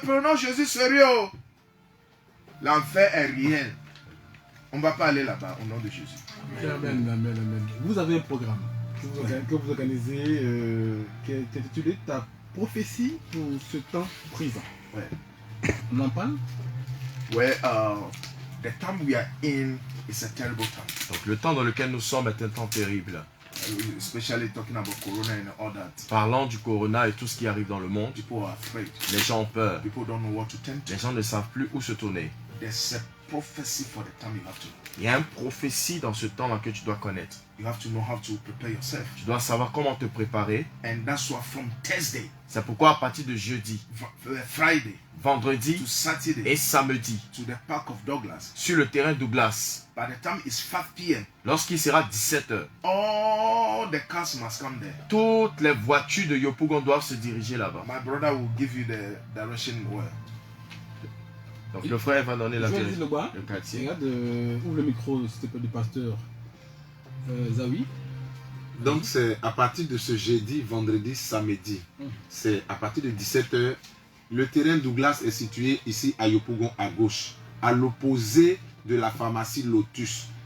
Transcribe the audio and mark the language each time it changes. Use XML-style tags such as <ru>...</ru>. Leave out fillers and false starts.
<fr>Prenons Jésus sérieux. L'enfer est réel. On ne va pas aller là-bas au nom de Jésus. Amen. Vous avez un programme que vous organisez qui est intitulé Ta prophétie pour ce temps présent. Ouais. On en parle?</fr> <en>Where the time we are in is a terrible time.</en> <fr>Donc le temps dans lequel nous sommes est un temps terrible.</fr> <en>Especially talking about corona and all that.</en> <fr>Parlant du corona et tout ce qui arrive dans le monde,</fr> <en>People are afraid.</en> <fr>les gens ont peur.</fr> <en>People don't know what to turn to.</en> <fr>Les gens ne savent plus où se tourner.</fr> <en>There's a prophecy for the time you have to.</en> <fr>Il y a une prophétie dans ce temps-là que tu dois connaître.</fr> <en>You have to know how to prepare yourself.</en> <fr>Tu dois savoir comment te préparer.</fr> <en>And that's why from Thursday,</en> <fr>C'est pourquoi à partir de jeudi,</fr> <en>Friday</en> <fr>vendredi</fr> <en>to Saturday</en> <fr>et samedi,</fr> <en>to the park of Douglas,</en> <fr>sur le terrain Douglas,</fr> <en>by the time it's 5 p.m.,</en> <fr>lorsqu'il sera 17h,</fr> <en>all the cars must come there.</en> <fr>toutes les voitures de Yopougon doivent se diriger là-bas.</fr> <en>My brother will give you the direction where.</en> <fr>Donc le frère va donner la Je vais direction. dire le bas. Le quartier. Regarde, ouvre le micro, s'il te plaît, du pasteur Zawi. Donc c'est à partir de ce jeudi, vendredi, samedi. C'est à partir de 17h. Le terrain Douglas est situé ici à Yopougon à gauche, à l'opposé de la pharmacie Lotus.</fr>